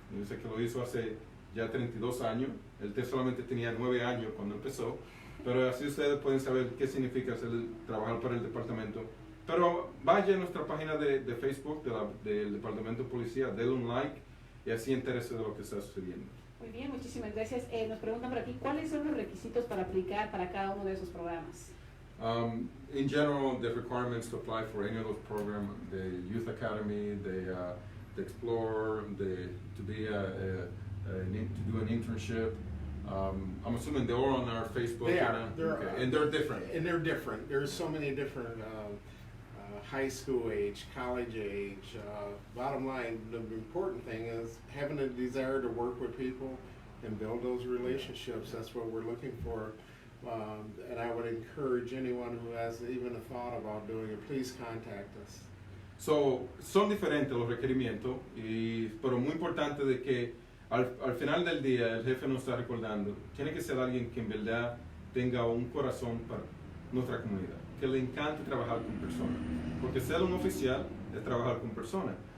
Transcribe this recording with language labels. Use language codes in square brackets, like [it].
[es] Dice que lo hizo hace ya 32 años. Él solamente tenía 9 años cuando empezó, pero así ustedes pueden saber qué significa trabajar para el departamento. Pero vaya a nuestra página de Facebook del Departamento de Policía, denle un like y así entérese de lo que está sucediendo. Muy bien, muchísimas gracias. Nos preguntan por aquí, ¿cuáles son los requisitos para aplicar para cada uno de esos programas? [en] In general, the requirements to apply for any of those programs, the Youth Academy, the Explorer, to do an internship. I'm assuming they're all on our Facebook. They are. And they're different. And they're different. There's so many different high school age, college age. Bottom line, the important thing is having a desire to work with people and build those relationships. That's what we're looking for. And I would encourage anyone who has even a thought about doing it, please contact us. [es] Son diferentes los requerimientos, pero muy importante de que al final del día el jefe nos está recordando, tiene que ser alguien que en verdad tenga un corazón para nuestra comunidad, que le encante trabajar con personas, porque ser un oficial es trabajar con personas.